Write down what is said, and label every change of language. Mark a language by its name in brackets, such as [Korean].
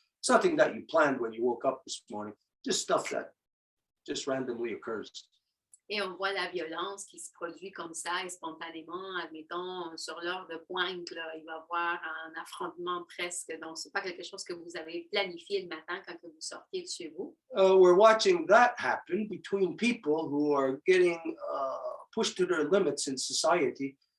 [English] Something that you planned when you woke up this morning. Just stuff that just randomly occurs. [French] Et on voit la violence qui se produit comme ça et spontanément, admettons, sur l'heure de pointe, là, il va y avoir un affrontement presque. Donc, ce n'est pas quelque chose que vous avez planifié le matin quand vous sortiez de chez vous. [English] We're watching that happen between people who are getting pushed to their limits in society.